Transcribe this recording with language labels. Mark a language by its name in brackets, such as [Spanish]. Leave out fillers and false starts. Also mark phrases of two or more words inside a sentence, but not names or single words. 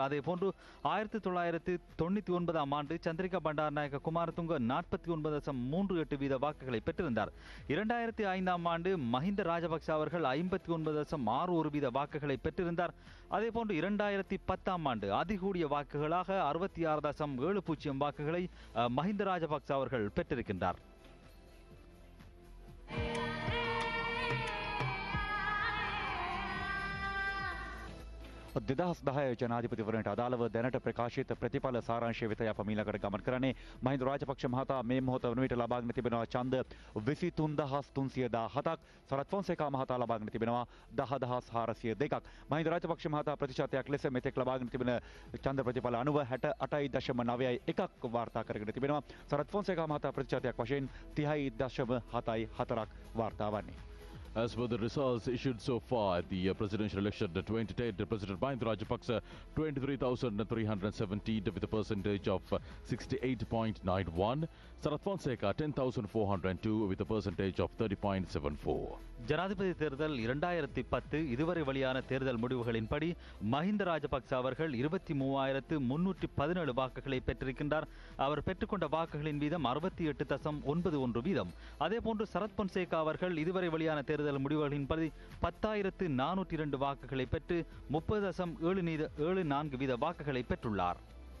[Tamil] அதே போன்று 1999ஆம் ஆண்டு சந்திரிகா பண்டாரநாயக்க குமாரதுங்க 49.38% வாக்குகளை பெற்றிருந்தார். 2005ஆம் ஆண்டு மஹிந்த ராஜபக்ச அவர்கள் 59.61% வாக்குகளை பெற்றிருந்தார். அதே போன்று 2010ஆம் ஆண்டு அதிகூடிய வாக்குகளாக 66.70 வாக்குகளை மஹிந்த ராஜபக்ச அவர்கள் பெற்றிருக்கின்றார். [Sinhala] දෙදහස් 10 ජනාධිපතිවරණයට අදාළව දැනට ප්‍රකාශිත ප්‍රතිඵල සාරාංශය වෙත අප මීළඟට ගමන් කරන්නේ. මහින්ද රාජපක්ෂ මහතා මේ මොහොත වන විට ලබාගෙන තිබෙනවා ඡන්ද 23317ක්. සරත් ෆොන්සේකා මහතා ලබාගෙන තිබෙනවා 10402ක්. මහින්ද රාජපක්ෂ මහතා ප්‍රතිශතයක් ලෙස මෙතෙක් ලබාගෙන තිබෙන ඡන්ද ප්‍රතිඵල අනුව 68.91ක් වාර්තා කරගෙන තිබෙනවා. සරත් ෆොන්සේකා මහතා ප්‍රතිශතයක් වශයෙන් 30.74ක් වාර්තා වන්නේ. [English] As for the results issued so far at the presidential election 2010, President Mahinda Rajapaksa 23,317 with a percentage of 68.91. Sarath Fonseka 10,402 with a percentage of 30.74. [Tamil] ஜனாதிபதி தேர்தல் 2010 இதுவரை வெளியான தேர்தல் முடிவுகளின்படி மஹிந்த ராஜபக்ச அவர்கள் 23,317 வாக்குகளை பெற்றிருக்கின்றார். அவர் பெற்றுக்கொண்ட வாக்குகளின் வீதம் 68.91%. அதேபோன்று சரத் பொன்சேகா அவர்கள் இதுவரை வெளியான தேர்தல் முடிவுகளின்படி 10,402 வாக்குகளை பெற்று 30.74% வாக்குகளை பெற்றுள்ளார்.